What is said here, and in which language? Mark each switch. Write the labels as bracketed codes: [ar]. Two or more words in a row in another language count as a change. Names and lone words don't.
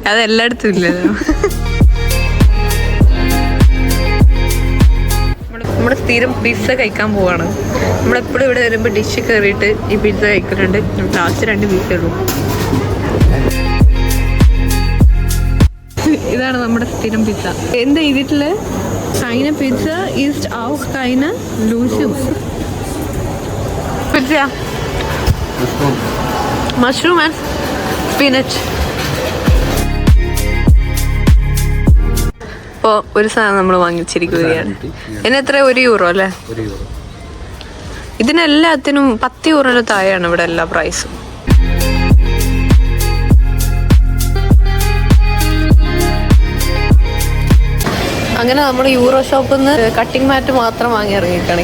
[ml] അത് എല്ലായിടത്തും ഇല്ലല്ലോ. നമ്മുടെ സ്ഥിരം പിസ്സ കഴിക്കാൻ പോവാണ്. നമ്മളെപ്പോഴും ഇവിടെ വരുമ്പോൾ ഡിഷ് കയറിയിട്ട് ഈ പിസ്സ കഴിക്കുന്നുണ്ട്. ലാസ്റ്റ് 2 പീസേ ഉള്ളൂ. ഇതാണ് നമ്മുടെ സ്ഥിരം പിസ്സ. എന്താ എഴുതിയിട്ടുള്ളത്? [de] keine Pizza ist auch keine Lösung. Pizza. [en] Mushroom and spinach. [ml] ഇപ്പോൾ ഒരു സാധനം നമ്മൾ വാങ്ങിച്ചിരിക്കുകയാണ്. എത്ര €1 അല്ലേ? ഇതിനെല്ലാത്തിനും €10 താഴെയാണ് ഇവിടെ എല്ലാ പ്രൈസും. അങ്ങനെ നമ്മൾ യൂറോ ഷോപ്പിൽ നിന്ന് [en] cutting mat [ml] മാത്രം വാങ്ങി ഇറങ്ങിയിട്ടാണ്.